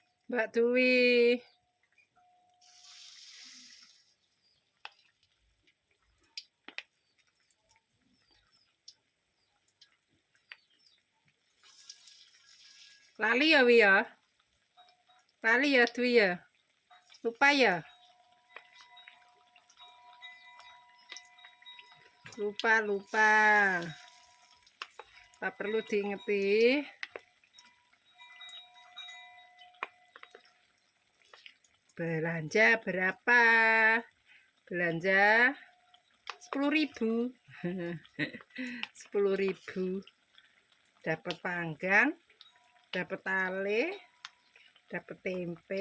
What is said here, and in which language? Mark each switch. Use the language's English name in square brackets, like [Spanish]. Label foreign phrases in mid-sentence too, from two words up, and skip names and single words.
[Javanese] Mbak Dwi. Lali ya Wi ya. Lali ya Dwi ya. [Indonesian] Lupa ya. Lupa. Tak perlu diingeti. Belanja berapa? Belanja 10.000. 10.000. Dapat panggang, dapat tale, dapat tempe.